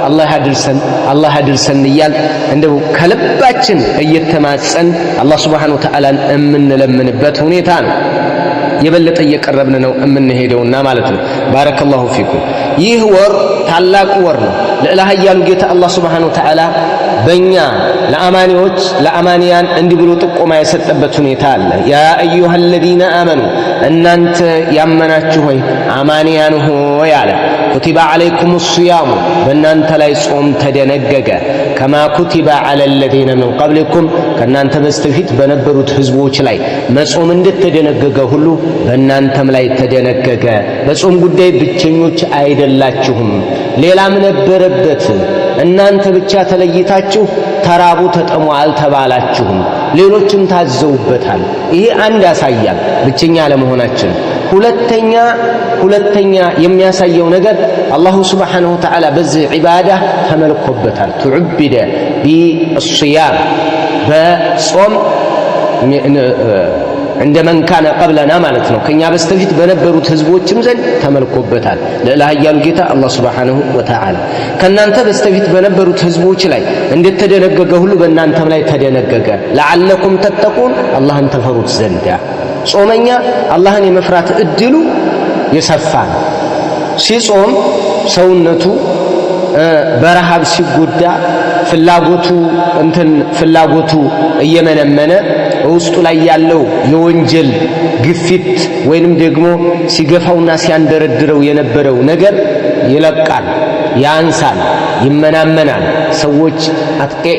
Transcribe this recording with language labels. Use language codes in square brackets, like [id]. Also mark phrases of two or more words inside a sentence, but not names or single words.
[am] አላህ ያድርሰን ይያል እንደው ከልባችን እየተማጸን አላህ [ar] سبحانه وتعالى [am] እምንለምንበት ሁኔታ ነው የበለጠ እየቀረብን ነው እምንሄደውና ማለት ነው [ar] بارك الله فيكم [am] ይህ ወር ታላቅ ወር ነው ለአላህ ያሉ ጌታ አላህ [ar] سبحانه وتعالى [am] በእኛ ለአማንያን እንዲህ ብሎ ጥቆማ የሰጠበት ሁኔታ አለ [ar] يا أيها الذين آمنوا [am] እናንተ ያመናችሁ ሆይ አማንያን ሆይ አለ [ar] كتب عليكم الصيام [am] በእናንተ ላይ ጾም ተደነገገ [ar] كما كتب على الذين من قبلكم [am] ከእናንተ በስተፊት በነበሩት ህዝቦች ላይ መጾም እንደተደነገገ ሁሉ በእናንተም ላይ ተደነገገ በጾም ጉዳይ ብቸኞች አይደላችሁም ሌላም ነበረበት እናንተ ብቻ ተለይታችሁ ተራቡ ተጠሙ አልተባላችሁም ሌሎችም ታዘውበታል ይሄ አንድ ያሳያል ብቸኛ ለመሆናችን ሁለተኛ የሚያሳየው ነገር አላህ [ar] سبحانه وتعالى [am] በዚህ ዒባዳ ተመልኮበታል [ar] تعبد بالصيام [am] በጾም [ar] عندما كان قبلنا [am] ማለት ነው ከኛ በስተፊት በነበሩት ህዝቦችም ዘንድ ተመልኮበታል ለአላህ ያሉ ጌታ አላህ [ar] سبحانه وتعالى [am] ከናንተ በስተፊት በነበሩት ህዝቦች ላይ እንደተደነገገ ሁሉ በእናንተም ላይ ተደነገገ [ar] لعلكم تتقون [am] አላህን ተፈሩት ዘንድ ጾመኛ አላህን የመፍራት እድሉ የሰፋ ሲጾም ሰውነቱ በረሃብ ሲጎዳ ፍላጎቱ እየመነመነ ውስጡ ላይ ያለው የወንጀል ግፊት ወይንም ደግሞ ሲገፋውና ሲያንደረድረው የነበረው ነገር ይለቃል፣ ያንሳል፣ ይመናመናል። ሰዎች አጥቂያ